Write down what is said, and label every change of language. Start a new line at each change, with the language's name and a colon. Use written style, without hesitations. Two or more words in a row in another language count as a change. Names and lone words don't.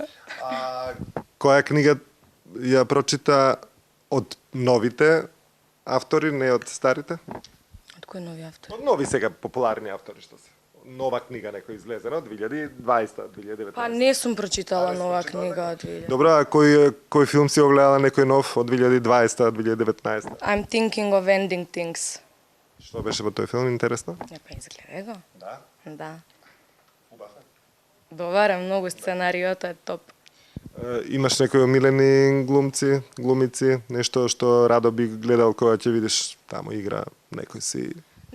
Macedonian: Која книга ја прочита од новите автори, не од старите? Од кои нови автори? Од нови сега популарни автори што се. Нова книга некој излезена од 2020, 2019. Па не сум прочитала нова книга од 2020. Добро, а кој филм си огледала некој нов од 2020, 2019? I'm thinking of ending things. Што беше во тој филм, интересно? Не, па изгледај го. Да. Да. Убав е. Добар е, многу сценариото е топ. Имаш некои омилени глумици, нешто што радо би гледал кога ќе видиш таму игра некој си